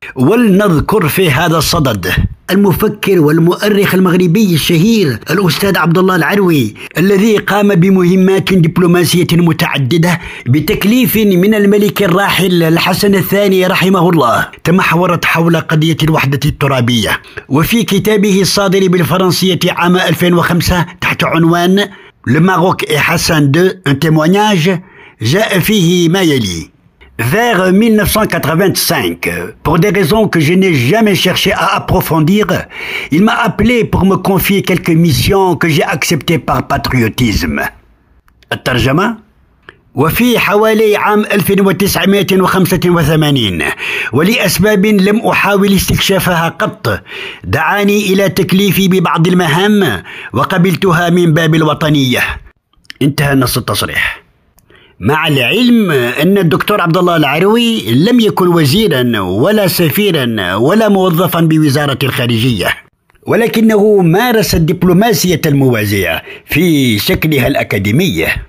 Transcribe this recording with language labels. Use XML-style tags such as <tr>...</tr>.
<ar>ولنذكر في هذا الصدد المفكر والمؤرخ المغربي الشهير الأستاذ عبد الله العروي، الذي قام بمهمات دبلوماسية متعددة بتكليف من الملك الراحل الحسن الثاني رحمه الله، تمحورت حول قضية الوحدة الترابية. وفي كتابه الصادر بالفرنسية عام 2005 تحت عنوان</ar> <fr>Le Maroc et Hassan II, un témoignage، جاء فيه ما يلي: Vers 1985, pour des raisons que je n'ai jamais cherché à approfondir, il m'a appelé pour me confier quelques missions que j'ai acceptées par patriotisme.</fr> <ar>الترجمة: وفي حوالي عام 1985 ولأسباب لم أحاول استكشافها قط دعاني إلى تكليفي ببعض المهام وقبلتها من باب الوطنية. انتهى نص التصريح. مع العلم أن الدكتور عبد الله العروي لم يكن وزيرا ولا سفيرا ولا موظفا بوزارة الخارجية، ولكنه مارس الدبلوماسية الموازية في شكلها الأكاديمي.</ar>